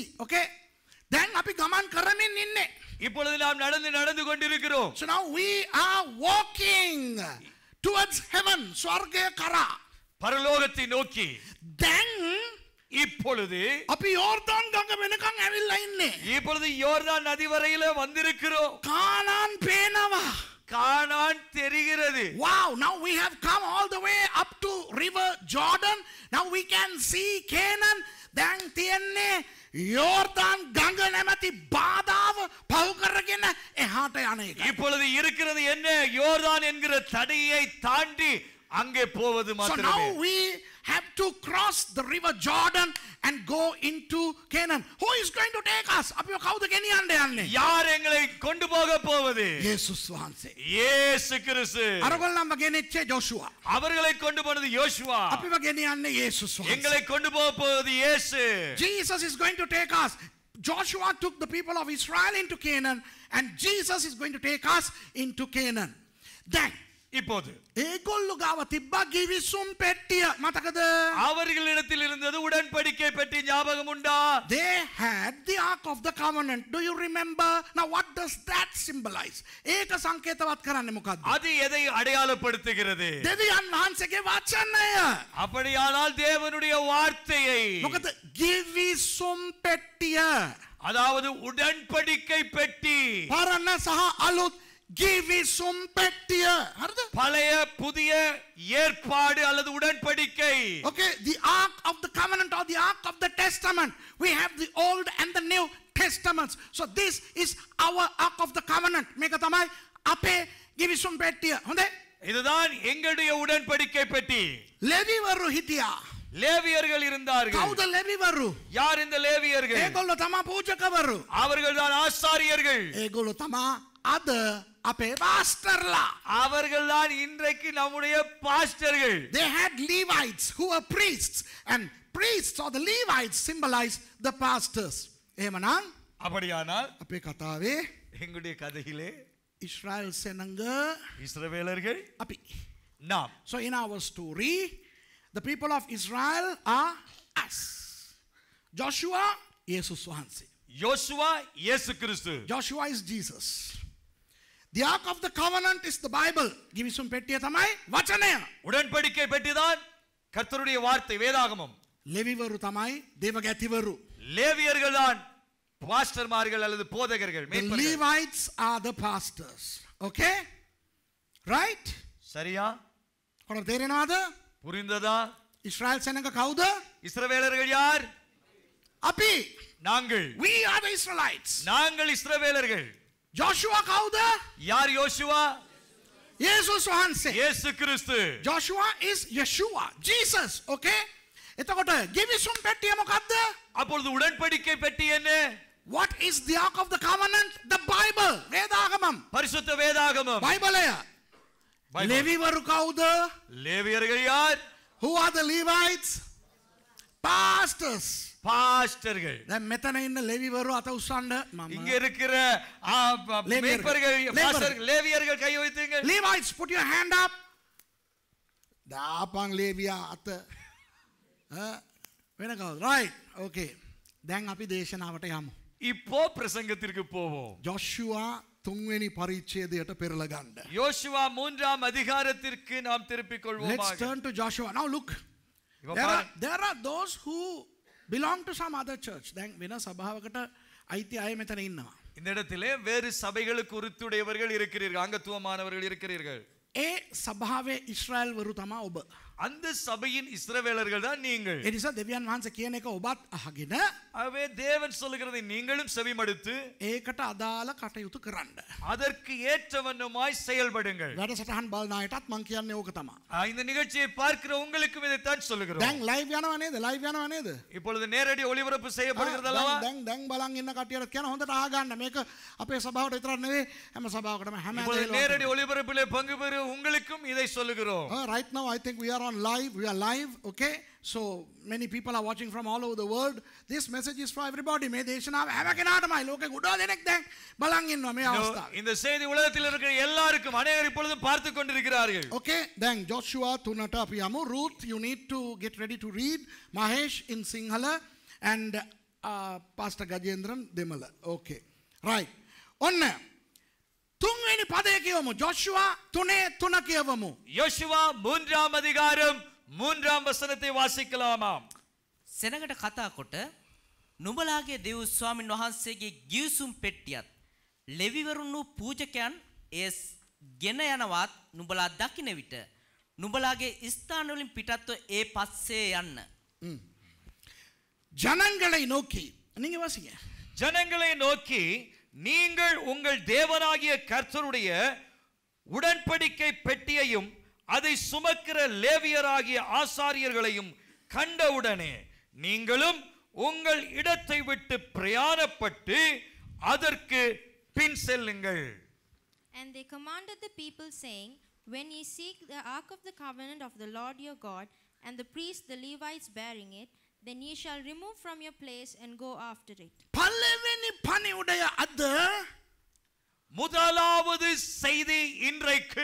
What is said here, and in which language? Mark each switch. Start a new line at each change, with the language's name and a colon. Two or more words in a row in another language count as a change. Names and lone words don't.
English: Okay? Then
Sinhala: අපි ගමන් කරමින් ඉන්නේ.
Tamil: இப்பொழுது நாம் நடந்து கொண்டிருக்கிறோம்.
English: So now we are walking towards heaven,
Sinhala: ස්වර්ගය කරා.
Tamil: பரலோகத்தை நோக்கி.
English: Then
Tamil: இப்பொழுது
Sinhala: අපි යෝර්දාන් ගඟ වෙනකන් ඇවිල්ලා ඉන්නේ.
Tamil: இப்பொழுது யோர்தான் நதி வரையில வந்திருக்கிறோம்.
Sinhala: කානාන් පේනවා.
Tamil: கானான் தெரிகிறது.
English: Wow, now we have come all the way up to river Jordan. Now we can see Canaan.
Sinhala: දැන් තියන්නේ යෝර්දාන් ගඟ නැමැති බාධාව පහු කරගෙන එහාට යන එක.
Tamil: இப்பொழுது இருக்கிறது என்ன? யோர்தான் என்கிற தடையை தாண்டி அங்கே போவது
English: So
Tamil: மாத்திரமே.
English: now we have to cross the river Jordan and go into Canaan. Who is going to take us?
Sinhala: අපිව කවුද ගෙනියන්න යන්නේ?
Tamil: யார் எங்களை கொண்டு போக போவது?
Sinhala: යේසුස් වහන්සේ.
Tamil: இயேசு கிறிஸ்து.
Sinhala: අරගොල්ලන්ව ගෙනෙච්චේ ජෝෂුවා.
Tamil: அவர்களை கொண்டு போனது யோசுவா.
Sinhala: අපිව ගෙනියන්නේ යේසුස් වහන්සේ.
Tamil: எங்களை கொண்டு போக போவது இயேசு.
English: Jesus is going to take us. Joshua took the people of Israel into Canaan, and Jesus is going to take us into Canaan. Then
Tamil: இப்போது
Sinhala: ඒගොල්ලෝ ගාව තිබ්බා ගිවිසුම් පෙට්ටිය. මතකද?
Tamil: அவர்களிடத்தில் இருந்தது உடன்படிக்கை பெட்டி. ஞாபகம் உண்டா?
English: They had the Ark of the Covenant. Do you remember? Now what does that symbolize?
Sinhala: ඒක සංකේතවත් කරන්නේ මොකද්ද?
Tamil: அது எதை அடையாளப்படுத்துகிறது?
Sinhala: දෙවියන් වහන්සේගේ වචනය.
Tamil: அப்படியானால் தேவனுடைய வார்த்தையை.
Sinhala: මොකද ගිවිසුම් පෙට්ටිය.
Tamil: அதாவது உடன்படிக்கை பெட்டி.
Sinhala: පරණ සහ අලුත් ගිවිසුම් පෙට්ටිය. හරිද?
Tamil: பழைய புதிய ஏற்பாடு அல்லது உடன்படிக்கை.
English: Okay, the Ark of the Covenant or the Ark of the Testament. We have the Old and the New Testaments. So this is our Ark of the Covenant.
Sinhala: මේක තමයි අපේ ගිවිසුම් පෙට්ටිය. හොඳයි?
Tamil: இதுதான் எங்களுடைய உடன்படிக்கை பெட்டி.
Sinhala: ලෙවිවරු හිටියා.
Tamil: லேவியர்கள் இருந்தார்கள்.
Sinhala: කවුද ලෙවිවරු?
Tamil: யார் இந்த லேவியர்கள்?
Sinhala: ඒගොල්ලෝ තමයි පූජකවරු.
Tamil: அவர்கள்தான் ஆசாரியர்கள்.
Sinhala: ඒගොල්ලෝ තමයි අද අපේ පාස්ටර්ලා.
Tamil: அவர்கள்தான் இன்றைக்கு நம்முடைய பாஸ்டர்கள்.
English: They had Levites who were priests, and priests or the Levites symbolize the pastors.
Sinhala: එහෙමනම්
Tamil: அப்படியானால்
Sinhala: අපේ කතාවේ
Tamil: எங்களுடைய கதையிலே
Sinhala: ඉස්රායල් සෙනඟ
Tamil: இஸ்ரவேலர்கள்
Sinhala: අපි.
Tamil: நாம்.
English: So in our story, the people of Israel are us. Joshua,
Sinhala: යේසුස් වහන්සේ.
Tamil: யோசுவா இயேசு கிறிஸ்து.
English: Joshua is Jesus. The Ark of the Covenant is the Bible.
Sinhala: ගිවිසුම් පෙට්ටිය තමයි වචනය.
Tamil: உடன்படிக்கை பெட்டிதான் கர்த்தருடைய வார்த்தை, வேதாகமம்.
Sinhala: ලෙවිවරු තමයි දේවගැතිවරු.
Tamil: லேவியர்கள் தான் பாஸ்டர்மார்கள் அல்லது போதகர்கள்.
English: The Levites are the pastors. Okay? Right?
Tamil: சரியா?
Sinhala: කොහොමද තේරෙනවද?
Tamil: புரிந்ததா?
Sinhala: ඉස්රායල් සෙනඟ කවුද?
Tamil: இஸ்ரவேலர்கள் யார்?
Sinhala: අපි.
Tamil: நாங்கள்.
English: We are the Israelites.
Tamil: நாங்கள் இஸ்ரவேலர்கள்.
Sinhala: Joshua කවුද?
Tamil: யார் யோசுவா?
Sinhala: යේසුස් වහන්සේ.
Tamil: இயேசு கிறிஸ்து.
English: Joshua is Yeshua, Jesus.
Sinhala: Okay? එතකොට ගිවිසුම් පෙට්ටිය මොකද්ද?
Tamil: அப்பொழுது உடன்படிக்கை பெட்டி என்ன?
English: What is the Ark of the Covenant? The Bible.
Tamil: வேதாகமம். பரிசுத்த வேதாகமம்.
Sinhala: බයිබලය. ලෙවිවරු කවුද?
Tamil: லேவியர்கள் யார்?
English: Who are the Levites? Pastors.
Tamil: பாஸ்டர்கள்.
Sinhala: දැන් මෙතන ඉන්න ලෙවිවරු අත උස්සන්න මම.
Tamil: இங்க இருக்கிற மேய்ப்பர்கள் பாஸ்டர்கள் லேவியர்கள் கை வைத்துங்கள்.
English: Levites, put your hand up.
Sinhala: දාපන් ලේවියා අත. වෙන කවුද?
English: Right. Okay.
Sinhala: දැන් අපි දේශනාවට යමු.
Tamil: இப்போ பிரசங்கத்திற்கு போவோம்.
Sinhala: Joshua 3 වෙනි පරිච්ඡේදයට පෙරලා ගන්න.
Tamil: யோசுவா 3ஆம் அதிகாரத்திற்கு நாம் திருப்பிக் கொள்வோமாக.
English: Let's turn to Joshua. Now look. There are those who belong to some other church.
Sinhala: දැන් වෙන සභාවකට අයිති අය මෙතන ඉන්නවා.
Tamil: இந்த இடத்திலே வேறு சபைகளுக்கு உரித்துடையவர்கள் இருக்கிறீர்கள், அங்கத்துவமானவர்கள் இருக்கிறீர்கள்.
Sinhala: ඒ සභාවේ ඉස්රායල් වරු තමයි ඔබ.
Tamil: அந்த சபையின் இஸ்ரவேலர்கள் தான் நீங்கள்.
Sinhala: ඒ නිසා දෙවියන් වහන්සේ කියන එක ඔබත් අහගෙන
Tamil: ஆகவே தேவன் சொல்லுகிறதை நீங்களும் செவிமடுத்து
Sinhala: ඒකට අදාළ කටයුතු කරන්න.
Tamil: அதற்கு ஏற்றவண்ணமாய் செயல்படுங்கள்.
Sinhala: වැඩසටහන් බලන අයටත් මම කියන්නේ ඕක තමයි.
Tamil: இந்த நிகழ்ச்சியை பார்க்கிற உங்களுக்கும் இதைத்தான் சொல்லுகிறோம்.
Sinhala: දැන් ලයිව් යනවා නේද? ලයිව් යනවා නේද?
Tamil: இப்பொழுது நேரடி ஒளிபரப்பு செய்யப்படுகிறது அல்லவா?
Sinhala: දැන් බලන් ඉන්න කට්ටියට කියන හොඳට අහගන්න. මේක අපේ සභාවට විතරක් නෙවෙයි හැම සභාවකටම හැම
Tamil: இப்பொழுது நேரடி ஒளிபரப்பிலே பங்கு பெறும் உங்களுக்கும் இதை சொல்லுகிறோம்.
English: Right now I think we are on live. We are live, okay? So many people are watching from all over the world. This message is for everybody.
Sinhala: මේ දේශනාව හැම කෙනාටමයි. ලෝකේ ගොඩාක් දෙනෙක් දැන් බලන් ඉන්නවා මේ අවස්ථාවේ.
Tamil: இந்த செய்தி உலகத்தில் இருக்கிற எல்லாருக்கும் அநேகர் இப்பொழுது பார்த்து கொண்டிருக்கிறார்கள்.
English: Okay, then
Sinhala: Joshua 3ට අපි යමු.
English: Ruth, you need to get ready to read. Mahesh in Sinhala and Pastor Gajendran Demala. Okay. Right.
Sinhala: ඔන්න 3 වෙනි පදය කියවමු. Joshua 3:3 කියවමු.
Tamil: யோசுவா 3ஆம் அதிகாரம் 3ஆம் வசனத்தை வாசிக்கலாமாம்.
Sinhala: සෙනඟට කතා කොට නුඹලාගේ දෙව් ස්වාමින් වහන්සේගේ ගිවිසුම් පෙට්ටියත් ලෙවිවරුන් පූජකයන් ඒ ගෙන යනවත් නුඹලා දකින්න විට නුඹලාගේ ස්ථාන වලින් පිටත්ව ඒ පස්සේ යන්න.
Tamil: ஜனங்களை நோக்கி நீங்க வாசிங்க. ஜனங்களை நோக்கி நீங்கள் உங்கள் தேவனாகிய கர்த்தருடைய உடன்படிக்கை பெட்டியையும் அதை சுமக்கிற லேவியராகிய ஆசாரியர்களையும் கண்டவுடனே நீங்களும் உங்கள் இடத்தை விட்டு பிரயாணப்பட்டு அதற்கு பின் செல்லுங்கள்.
English: And they commanded the people, saying, when ye seek the ark of the covenant of the Lord your God, and the priests the Levites bearing it, then ye shall remove from your place and go after it. பல்லவெனி பணியுடைய அது
Tamil: முதலாவது செய்தி இன்றைக்கு